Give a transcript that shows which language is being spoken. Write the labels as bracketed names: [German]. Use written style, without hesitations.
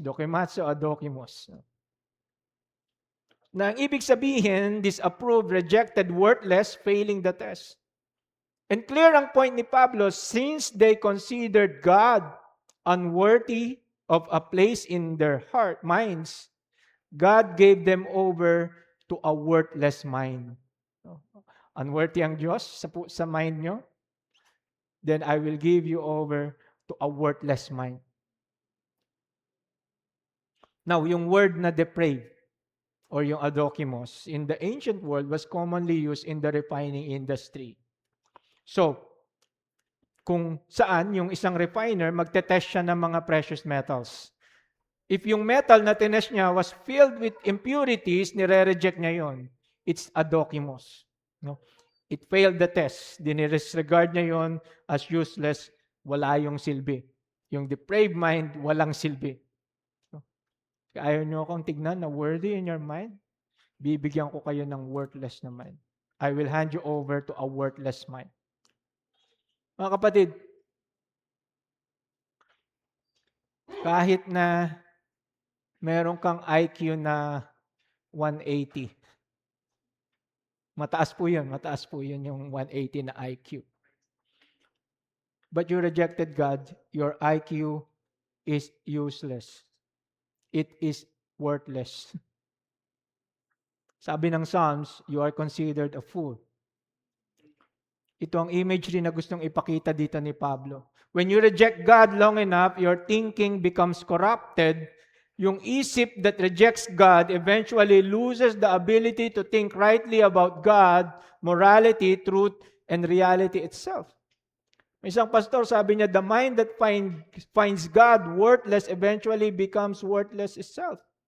[English] Dokimazo, adokimos. [Filipino] Na ang ibig sabihin, [English] disapproved, rejected, worthless, failing the test. And clear ang point ni Pablo, since they considered God unworthy of a place in their minds, God gave them over to a worthless mind. [Filipino] Unworthy ang Diyos sa mind nyo? [English] Then I will give you over to a worthless mind. Now, yung word na depraved or yung adokimos in the ancient world was commonly used in the refining industry. [Filipino] So, kung saan yung isang refiner magte-test siya ng mga precious metals. [English] If yung metal na tinest niya was filled with impurities, [Filipino] nire-reject niya yon. [English] It's adokimos. [Filipino] No? [English] It failed the test. [Filipino] Dinirregard niya yon as useless, wala yung silbi. Yung depraved mind, walang silbi. No? Ayaw niyo akong tignan na [English] worthy in your mind? [Filipino] Bibigyan ko kayo ng worthless na mind. [English] I will hand you over to a worthless mind. [Filipino] Mga kapatid, kahit na meron kang IQ na 180, mataas po yun yung 180 na IQ. [English] But you rejected God, your IQ is useless. It is worthless. Sabi ng Psalms, you are considered a fool. [Filipino] Ito ang imagery na gustong ipakita dito ni Pablo. [English] When you reject God long enough, your thinking becomes corrupted. Yung isip that rejects God eventually loses the ability to think rightly about God, morality, truth, and reality itself. [Filipino] May isang pastor, sabi niya, [English] the mind that finds God worthless eventually becomes worthless itself.